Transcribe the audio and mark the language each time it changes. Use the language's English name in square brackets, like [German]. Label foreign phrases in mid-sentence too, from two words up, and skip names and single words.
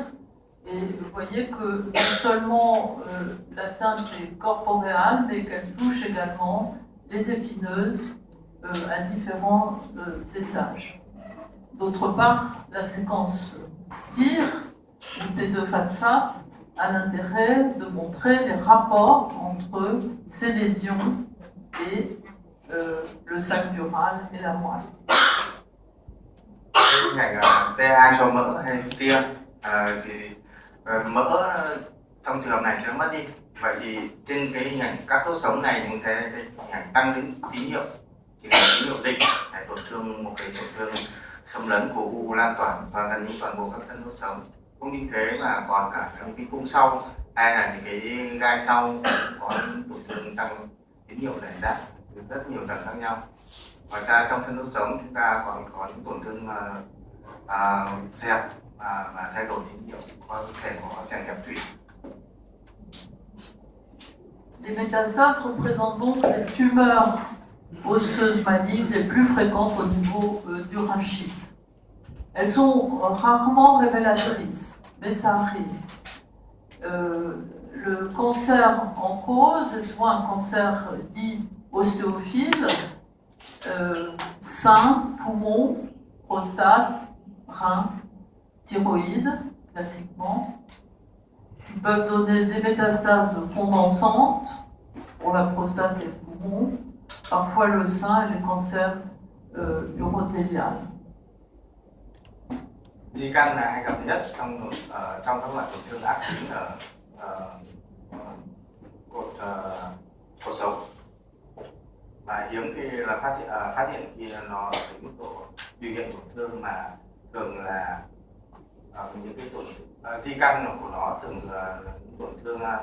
[French] Et vous voyez que non seulement l'atteinte est corporéale, mais qu'elle touche également les épineuses à différents étages. D'autre part, la séquence STIR, ou T2-FATSAT, a l'intérêt de montrer les rapports entre ces lésions et le sac dural et la moelle. [Vietnamese] Cái hình ảnh T2 cho mỡ hay STIR thì mỡ trong trường hợp này sẽ mất đi. Vậy thì trên cái hình ảnh các đốt sống này chúng thấy cái hình ảnh tăng đến tín hiệu, chỉ là tín hiệu dịch, tổn thương một cái tổn thương xâm lấn của u lan tỏa gần như toàn bộ các thân đốt sống. Không những thế mà còn cả trong cái cung sau hay là những cái gai sau có tổn thương tăng tín hiệu rải rác từ rất nhiều tầng khác nhau. Ngoài ra trong thân đốt sống chúng ta còn có những tổn thương xẹp và thay đổi tín hiệu, có thể có chèn ép tủy. [French] Les métastases représentent donc les tumeurs osseuses malignes les plus fréquentes au niveau du rachis. Elles sont rarement révélatrices, mais ça arrive. Le cancer en cause est souvent un cancer dit ostéophile, sein, poumon, prostate, rein, thyroïde, classiquement, qui peuvent donner des métastases condensantes pour la prostate et le poumon, parfois le sein et les cancers urothéliales. [Vietnamese] Di căn là hay gặp nhất trong các loại tổn thương ác tính ở cột sống, và hiếm khi là phát hiện khi nó ở mức độ biểu hiện tổn thương, mà thường là những cái di căn của nó thường là những tổn thương